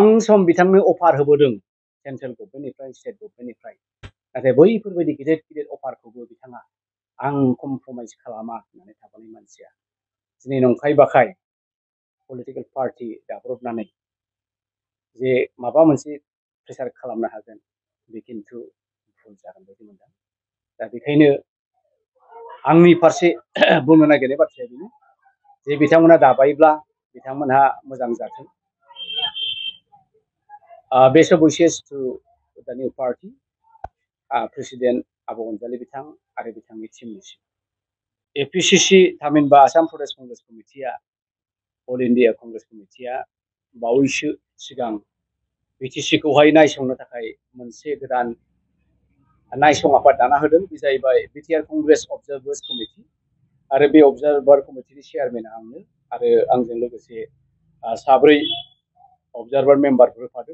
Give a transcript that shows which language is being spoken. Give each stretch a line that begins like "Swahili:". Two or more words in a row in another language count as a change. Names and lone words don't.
Bodo: सम बिथांनो अफार होबोदों सेन्ट्रेल गभर्नमेन्टनिफ्राय, स्टेट गभर्नमेन्टनिफ्राय, नाथाय बैफोरबायदि गिदिर गिदिर अफारखौबो बिथाङा आं कमप्रमाइज खालामा होननानै थाबोनाय मानसिया दिनै नंखाय बाखाय पलिटिकेल पार्टी दाब्रबनानै जे माबा मोनसे प्रेसार खालामनो हागोन, बे खिन्थु भुल जागोन बायदि मोनदों। दा बेखायनो आंनि फारसे बुंनो नागिरनाय बाथ्राया बेनो जे बिथांमोना दाबायब्ला बिथांमोनहा मोजां जाथों।
English: Best wishes to the new party,
Bodo: President Abu Ghazali Bitang आरो बिथांनि टीमनिसिम APCC थामहिनबा आसाम प्रदेश कंग्रेस कमिटिया अल इन्डिया कंग्रेस कमिटिया बावैसो सिगां BTC खौहाय नायसंनो थाखाय मोनसे गोदान नायसं आफाद दाना होदों बे जाहैबाय बिटिआर कंग्रेस अबजार्भार्स कमिटि आरो बे अबजार्भार कमिटिनि चेयारमेना आंनो आरो आंजों लोगोसे साब्रै अबजार्भार मेम्बारफोर होफादों